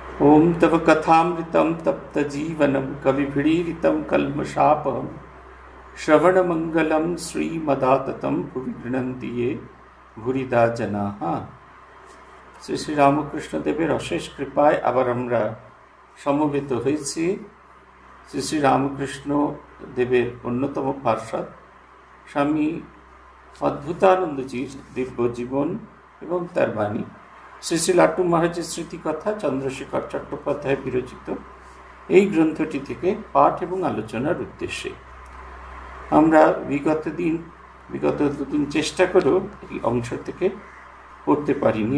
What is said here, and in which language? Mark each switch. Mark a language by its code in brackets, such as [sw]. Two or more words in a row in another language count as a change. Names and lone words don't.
[sa] ओम तव कथामृतं तप्तजीवनं कविभिरीडितं कल्मषापहं श्रवणमंगलं श्रीमदाततं भुवि गृह्णन्ति ये भूरिदा जनाः। [bn] শ্রী শ্রী রামকৃষ্ণ দেবের অশেষ কৃপায় আবার আমরা সমবেত হয়েছি শ্রী শ্রী রামকৃষ্ণ দেবের অন্যতম পার্ষদ স্বামী অদ্ভুতানন্দজির দিব্য জীবন এবং তার বাণী, শ্রী শ্রী লাট্টু মহারাজের স্মৃতিকথা চন্দ্রশেখর চট্টোপাধ্যায় বিরচিত এই গ্রন্থটি থেকে পাঠ এবং আলোচনার উদ্দেশ্যে আমরা বিগত দুদিন চেষ্টা করেও এই অংশ থেকে পড়তে পারিনি।